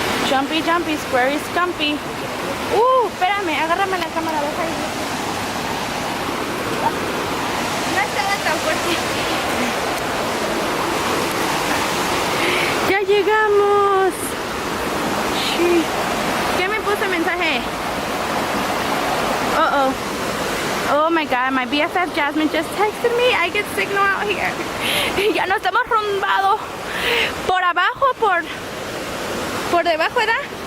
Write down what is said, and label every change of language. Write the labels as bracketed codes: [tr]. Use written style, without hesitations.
[en] Jumpy, jumpy, square is comfy. [es] Espérame, agárrame la cámara, deja ahí. No estaba tan fuerte. Ya llegamos. Sí. ¿Qué me puso el mensaje? [en] Oh my God, my BFF Jasmine just texted me. I get signal out here. [es] Ya no estamos rumbados. Por abajo, por debajo, ¿verdad?